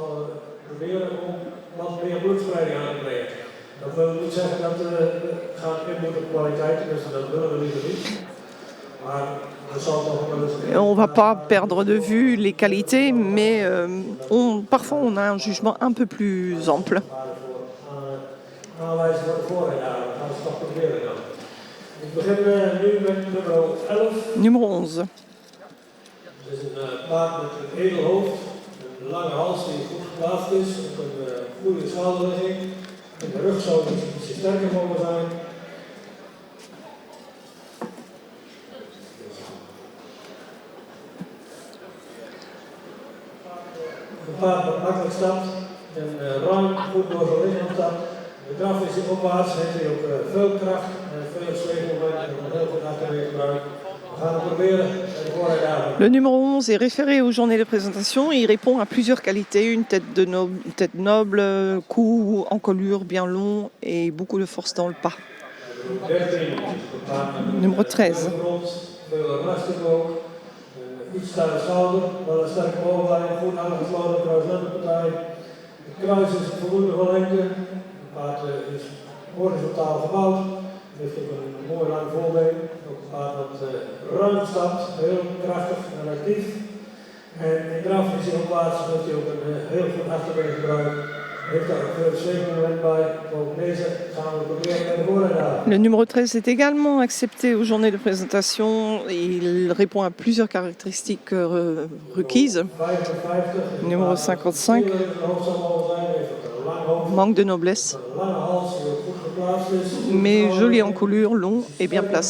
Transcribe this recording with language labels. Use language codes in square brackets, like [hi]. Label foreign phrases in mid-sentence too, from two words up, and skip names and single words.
[fr] On ne va pas perdre de vue les qualités, mais parfois on a un jugement un peu plus ample. Numéro 11. [nl] Het is een paard met een edel hoofd, een lange hals die goed geplaatst is, op een goede schouderligging. In de rug zou het ietsje sterker mogen zijn. Een paard dat makkelijk stapt en ruim goed door zijn lichaam stapt. De draf is hij opwaarts, heeft hij ook veel kracht en veel zweefmoment en een heel goed achterweergebruik. [fr] Le numéro 11 est référé aux journées de présentation et il répond à plusieurs qualités, une tête noble, cou, encolure bien long et beaucoup de force dans le pas. Numéro 13. [nl] Heeft ook een mooi lang voorbeen, ook een paard dat ruim stapt, heel krachtig en actief. En in draf is hij opwaarts, heeft hij ook een heel goed achterweergebruik. Heeft daar ook veel zweefmoment bij. Ook deze gaan we proberen bij de vooruit halen. [fr] Le numéro 13 est également accepté aux journées de présentation. Il répond à plusieurs caractéristiques requises. 55, Numéro 55. Manque de noblesse. Mais joli encolure, long et bien placé.